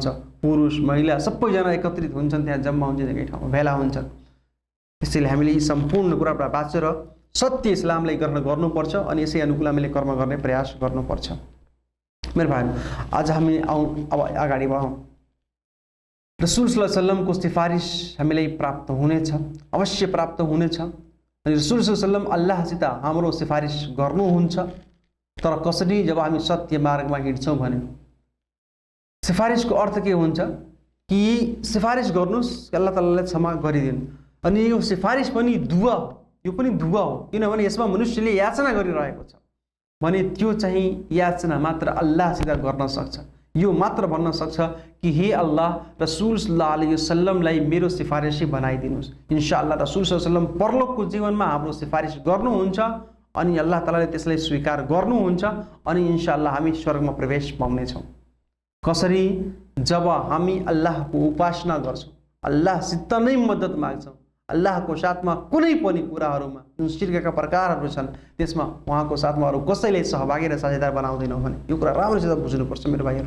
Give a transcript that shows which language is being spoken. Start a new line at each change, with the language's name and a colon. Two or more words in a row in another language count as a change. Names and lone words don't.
Nepali: पुरुष महिला सबैजना एकत्रित हुन्छन्, त्यहाँ जम्मा हुन्छ, एकै ठाउँमा भेला हुन्छन्। त्यसैले हामीले यी सम्पूर्ण कुराबाट बाँचेर सत्य इस्लामलाई ग्रहण गर्नुपर्छ अनि यसै अनुकूल हामीले कर्म गर्ने प्रयास गर्नुपर्छ। मेरो भाइ, आज हामी अब अगाडि बढौँ। रसूल
Arabic: صلى الله عليه وسلم
Nepali: सिफारिस हामीलाई प्राप्त हुनेछ, अवश्य प्राप्त हुनेछ। अनि रसूल
Arabic: صلى الله عليه وسلم
Nepali: अल्लाहसित हाम्रो सिफारिस गर्नुहुन्छ, तर कसरी? जब हामी सत्य मार्गमा हिँड्छौँ भने। सिफारिसको अर्थ के हुन्छ कि सिफारिस गर्नुस् अल्लाह तालाले क्षमा गरिदिनु। अनि यो सिफारिस पनि दुआ हो, यो पनि दुआ हो, किनभने यसमा मनुष्यले याचना गरिरहेको छ भने त्यो चाहिँ याचना मात्र अल्लाहसित गर्न सक्छ। यो मात्र भन्न सक्छ कि हे अल्लाह, रसूल
Arabic: صلى الله عليه وسلم
Nepali: मेरो सिफारिसी बनाइदिनुहोस्। इन्शाअल्लाह रसूल
Arabic: صلى الله عليه وسلم
Nepali: परलोकको जीवनमा हाम्रो सिफारिस गर्नुहुन्छ अनि अल्लाह तालाले त्यसलाई स्वीकार गर्नुहुन्छ अनि इन्शाअल्लाह हामी स्वर्गमा प्रवेश पाउनेछौँ। कसरी? जब हामी अल्लाहको उपासना गर्छौँ, अल्लाहसित नै मद्दत माग्छौँ, अल्लाहको साथमा कुनै पनि कुराहरूमा जुन शिर्कका प्रकारहरू छन् त्यसमा उहाँको साथमा अरू कसैलाई सहभागी र साझेदार बनाउँदैनौँ भने यो कुरा राम्रोसित बुझ्नुपर्छ मेरो भाइहरू।